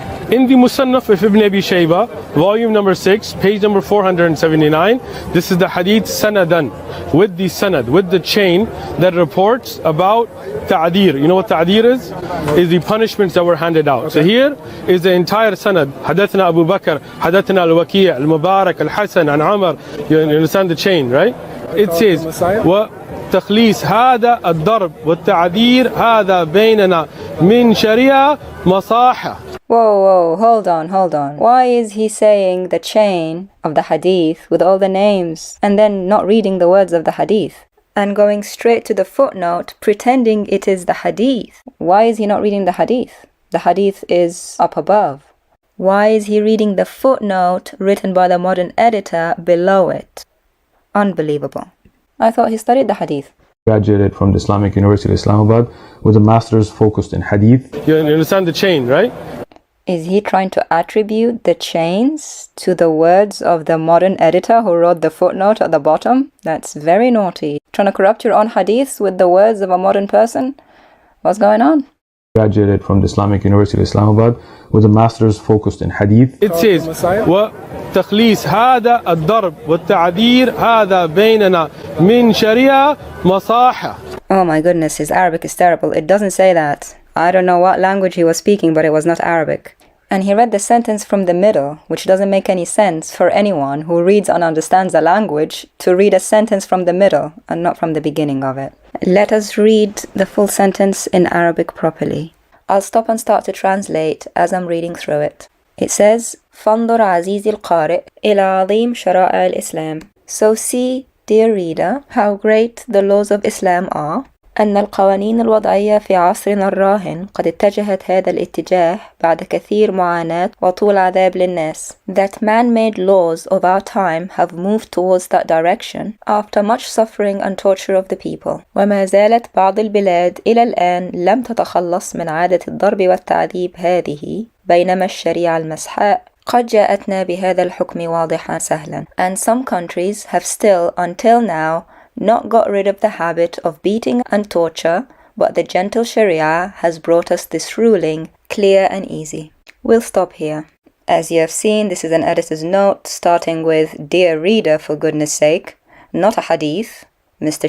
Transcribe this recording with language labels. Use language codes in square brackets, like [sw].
[en] In the Musannaf of Ibn Abi Shayba, volume number 6, page number 479, this is the hadith sanadan, with the sanad, with the chain that reports about ta'dir. You know what ta'dir is? Is the punishments that were handed out. Okay. So here is the entire sanad. Hadathna Abu Bakr, hadathna al-Waki' al-Mubarak, al-Hasan, and Amr. You understand the chain, right? It says, [ar] تخليص هذا الضرب والتعذير هذا بيننا من شريعة مصاحة. [en] Whoa, hold on. Why is he saying the chain of the hadith with all the names and then not reading the words of the hadith and going straight to the footnote pretending it is the hadith? Why is he not reading the hadith? The hadith is up above. Why is he reading the footnote written by the modern editor below it? Unbelievable. I thought he studied the hadith. Graduated from the Islamic University of Islamabad with a master's focused in hadith. You understand the chain, right? Is he trying to attribute the chains to the words of the modern editor who wrote the footnote at the bottom? That's very naughty. Trying to corrupt your own hadiths with the words of a modern person? What's going on? Graduated from the Islamic University of Islamabad with a master's focused in hadith. It says, [ar] وتخليص هذا الضرب والتعذير هذا بيننا من شريعة مصاحة. [en] Oh my goodness, his Arabic is terrible. It doesn't say that. I don't know what language he was speaking, but it was not Arabic. And he read the sentence from the middle, which doesn't make any sense for anyone who reads and understands the language to read a sentence from the middle and not from the beginning of it. Let us read the full sentence in Arabic properly. I'll stop and start to translate as I'm reading through it. It says, [ar] فانظر عزيزي القارئ إلى عظيم شرائع الإسلام. [en] So see, dear reader, how great the laws of Islam are. [ar] أن القوانين الوضعية في عصرنا الراهن قد اتجهت هذا الاتجاه بعد كثير معاناة وطول عذاب للناس. [en] That man-made laws of our time have moved towards that direction after much suffering and torture of the people. [ar] وما زالت بعض البلاد إلى الآن لم تتخلص من عادة الضرب والتعذيب هذه، بينما الشريعة المسحاء قد جاءتنا بهذا الحكم واضحا سهلا. [en] And some countries have still, until now, not got rid of the habit of beating and torture, but the gentle Sharia has brought us this ruling, clear and easy. We'll stop here. As you have seen, this is an editor's note, starting with, Dear reader, for goodness sake, not a hadith, Mr.